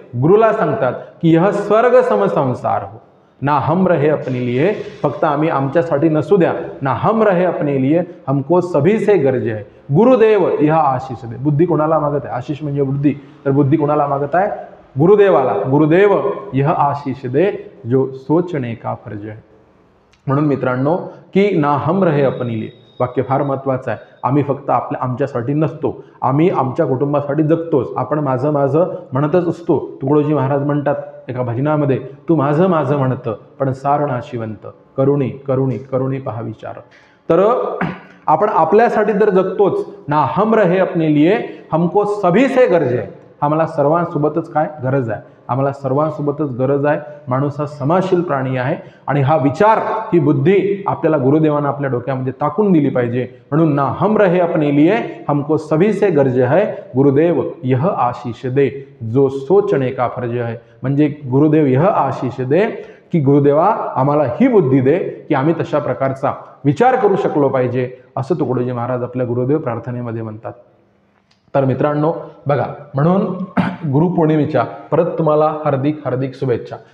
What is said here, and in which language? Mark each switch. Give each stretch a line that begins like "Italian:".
Marathi: गुरुला सांगतात की
Hindi: यह स्वर्ग समसंसार हो, ना हम रहे अपने लिए,
Marathi: फक्त आम्ही आमच्यासाठी नसू द्या,
Hindi: ना हम रहे अपने लिए, हमको सभी से गरज है. गुरुदेव यह आशीष दे.
Marathi: बुद्धी कोणाला मागत आहे, आशीष म्हणजे बुद्धी, तर बुद्धी कोणाला मागत आहे, गुरुदेवाला.
Hindi: गुरुदेव यह आशीष दे जो सोचणे का फर्ज है.
Marathi: म्हणून मित्रांनो की
Hindi: ना हम रहे अपने लिए
Marathi: वाक्य फार महत्त्वाचं आहे. आम्ही फक्त आमच्यासाठी नसतो, आम्ही आमच्या कुटुंबासाठी जगतोच. आपण माझं माझं म्हणतच असतो. तुकडोजी महाराज म्हणतात एका भजनामध्ये, तू माझं माझं म्हणतं पण सार नाशिवंत, करुणी करुणी करुणी पहा विचार. तर आपण आपल्यासाठी तर जगतोच,
Hindi: ना हम रहे अपने लिए, हमको सभी से गरज है.
Marathi: आम्हाला सर्वांसोबतच काय गरज आहे, आम्हाला सर्वांसोबतच गरज आहे. माणूस हा समाजशील प्राणी आहे आणि हा विचार, ही बुद्धी आपल्याला गुरुदेवांना आपल्या डोक्यामध्ये टाकून दिली पाहिजे. म्हणून
Hindi: ना हम रहे अपने लिए, हमको सभी से गरज है, गुरुदेव यह आशीष दे जो सोचणे का फर्ज है.
Marathi: म्हणजे
Hindi: गुरुदेव यह आशीष दे
Marathi: की गुरुदेवा आम्हाला ही बुद्धी दे की आम्ही तशा प्रकारचा विचार करू शकलो पाहिजे, असं तुकडोजी महाराज आपल्या गुरुदेव प्रार्थनेमध्ये म्हणतात. तर मित्रांनो बघा, म्हणून गुरुपौर्णिमेच्या परत तुम्हाला हार्दिक हार्दिक शुभेच्छा.